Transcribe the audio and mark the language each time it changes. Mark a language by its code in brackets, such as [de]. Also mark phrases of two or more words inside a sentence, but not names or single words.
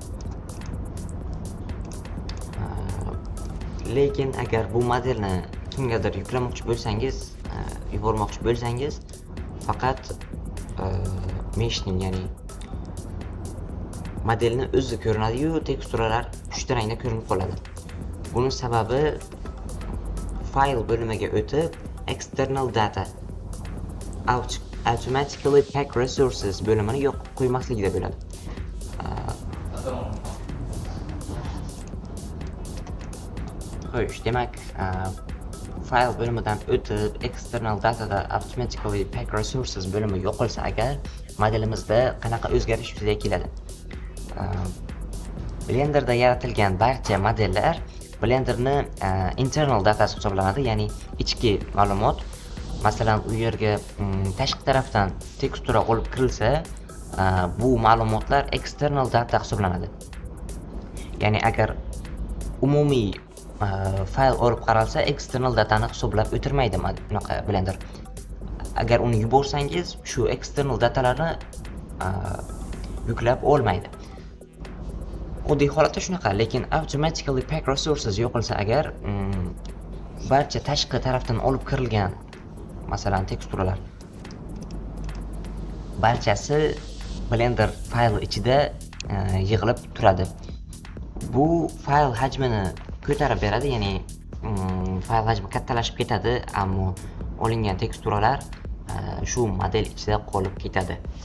[uz] Lekin agar bu modelni kimgadir yuklamoqchi bo'lsangiz, yubormoqchi bo'lsangiz, faqat meshning, ya'ni modelni o'zi ko'rinadi-yu, teksturalar pushti rangda ko'rinib qoladi. Buning sababi file bo'limiga o'tib, [en] external data automatically pack resources [uz] bo'limini yoqib qo'ymasligida bo'ladi. Xo'sh, demak, file bo'limidan o'tib, [en] external datada automatically pack resources [uz] bo'limi yo'qolsa agar, modelimizda qanaqa o'zgarish yuzaga keladi? Blenderda yaratilgan barcha modellar Blenderni [en] internal datasi [uz] hisoblanadi, ya'ni ichki ma'lumot. Masalan, u yerga tashqi tarafdan tekstura olib kirilsa, bu ma'lumotlar [en] external data [uz] hisoblanadi. Ya'ni agar umumiy fayl olib qaralsa, [en] external datani [uz] hisoblab o'tirmaydi bunaqa Blender. Agar uni yuborsangiz, shu [en] external datalarni [uz] yuklab olmaydi. Oddiy holatda shunaqa, lekin [en] automatically pack resources [uz] yo'qolsa agar, barcha tashqi tarafdan olib kirilgan, masalan, teksturalar barchasi Blender fayli ichida yig'ilib turadi. Bu fayl hajmini ko'tarib beradi, ya'ni fayl hajmi kattalashib ketadi, ammo olingan teksturalar shu model ichida qolib ketadi.